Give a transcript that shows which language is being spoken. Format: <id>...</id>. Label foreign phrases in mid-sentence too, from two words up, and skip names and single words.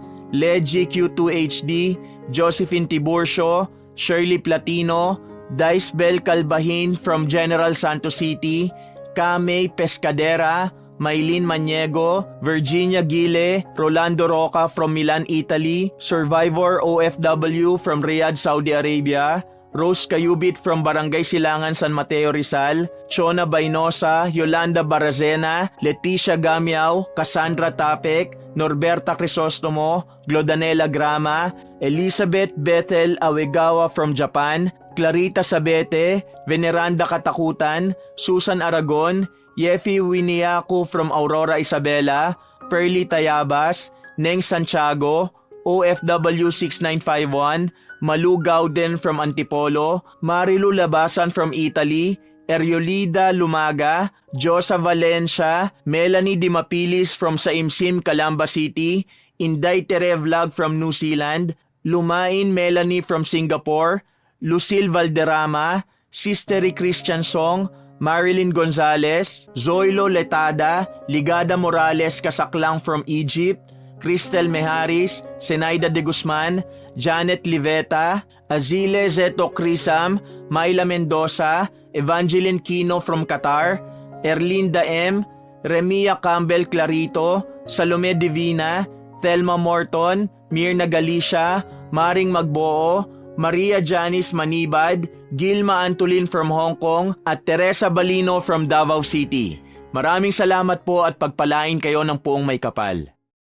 <en>Leggy Q2HD, Josephine Tiburcio, Shirley Platino, Dice Bel Calbahin from General Santos City, Kame Pescadera, Maylene Maniego, Virginia Gile, Rolando Roca from Milan, Italy, Survivor OFW from Riyadh, Saudi Arabia, Rose Cayubit from Barangay Silangan, San Mateo, Rizal, Chona Bainosa, Yolanda Barazena, Leticia Gamiao, Cassandra Tapek, Norberta Crisostomo, Glodanela Grama, Elizabeth Bethel Awegawa from Japan, Clarita Sabete, Veneranda Katakutan, Susan Aragon, Yefi Winiaku from Aurora Isabela, Pearly Tayabas, Neng Santiago, OFW 6951, Malu Gauden from Antipolo, Marilu Labasan from Italy, Eriolida Lumaga, Josa Valencia, Melanie Dimapilis from Saimsim, Calamba City, Inday Tere Vlog from New Zealand, Lumain Melanie from Singapore, Lucille Valderrama, Sistery Christian Song, Marilyn Gonzalez, Zoilo Letada, Ligada Morales Kasaklang from Egypt, Cristel Meharis, Senaida de Guzman, Janet Liveta, Azile Zeto Crisam, Myla Mendoza, Evangeline Quino from Qatar, Erlinda M, Remia Campbell Clarito, Salome Divina, Thelma Morton, Mirna Galicia, Maring Magboo, Maria Janice Manibad, Gilma Antolin from Hong Kong at Teresa Balino from Davao City.</en> <tl>Maraming salamat po at pagpalain kayo ng Poong May Kapal.</tl>